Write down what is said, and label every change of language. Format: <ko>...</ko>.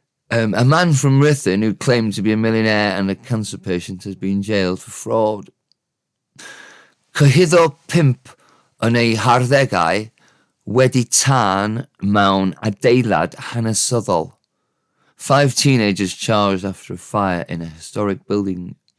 <en>A man from Ruthin who claimed to be a millionaire and a cancer patient has been jailed for fraud.</en> <cy>Cyhyddo 5 yn ei harddegau wedi tân mewn adeilad hanesyddol.</cy> <en>5 teenagers charged after a fire in a historic building.</en>